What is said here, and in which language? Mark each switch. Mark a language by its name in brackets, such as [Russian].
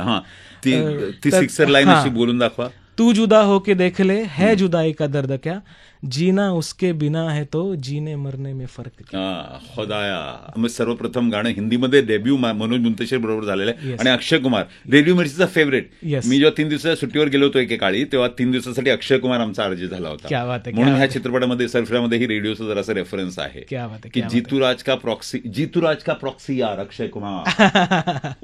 [Marathi] हाँ, ती sixer line अशी बोलून दाखवा. [Hindi] तू जुदा हो के देख ले, है जुदाई का दर्द क्या, जीना उसके बिना है तो जीने मरने में फर्क क्या. खुदाया. [Marathi] मग सर्वप्रथम गाणं हिंदीमध्ये डेब्यू मनोज मुंतशीर बरोबर झालेलं आहे, आणि अक्षय कुमार रेडिओ मिर्चीचा फेवरेट. मी जेव्हा 3 दिवसाच्या सुट्टीवर गेलो होतो एकेकाळी, तेव्हा 3 दिवसासाठी अक्षय कुमार आमचा आरजे झाला होता. म्हणून ह्या चित्रपटामध्ये सरफिरामध्ये ही रेडिओचा जरासा रेफरन्स आहे की जीतूराज का प्रॉक्सी यार अक्षय कुमार.